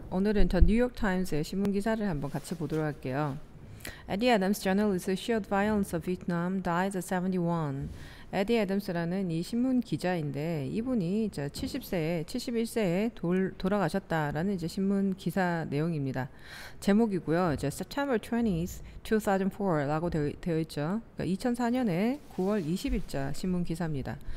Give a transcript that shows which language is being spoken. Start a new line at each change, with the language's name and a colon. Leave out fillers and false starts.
Korean: 오늘은 더 뉴욕타임스의 신문기사를 한번 같이 보도록 할게요.
English: Eddie Adams journalist who showed violence of Vietnam dies at 71.
Korean: 에디 애덤스라는 이 신문 기자인데 이분이 71세에 돌아가셨다라는 이제 신문 기사 내용입니다. 제목이고요. 이제 September 20th, 2004라고 되어 있죠. 그러니까 2004년에 9월 20일자 신문 기사입니다.